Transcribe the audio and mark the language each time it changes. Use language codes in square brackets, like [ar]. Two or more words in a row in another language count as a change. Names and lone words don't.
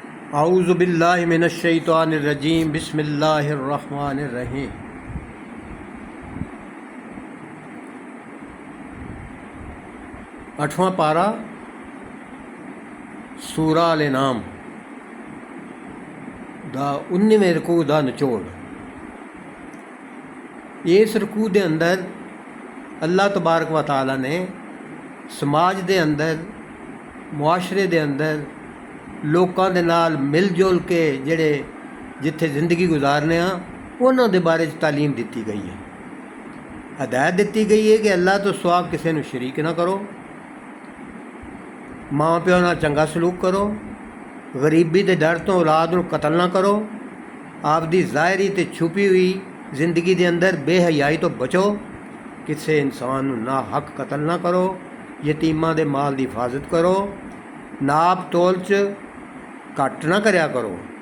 [ar] أعوذ بالله من الشيطان الرجيم بسم الله الرحمن الرحيم. [pa] اٹھواں پارہ سورۃ الانعام دا 19ویں رکوع دا نچوڑ. اس رکوع دے اندر اللہ [ar] تبارك وتعالى [pa] نے سماج دے اندر معاشرے دے اندر لوگوں کے نال مل جل کے جیڑے جتھے زندگی گزارنے اونہاں کے بارے تعلیم دی گئی ہے. ہدایت دی گئی ہے کہ اللہ تو سوا کسی کو شریک نہ کرو، ماں پیو نال چنگا سلوک کرو، غریبی کے ڈر تو اولاد کو قتل نہ کرو، آپدی ظاہری تے چھپی ہوئی زندگی کے اندر بے حیائی تو بچو، کسی انسان ناحق قتل نہ کرو، یتیماں دے مال کی حفاظت کرو، ناپ تول چ گھٹ نہ کریا کرو,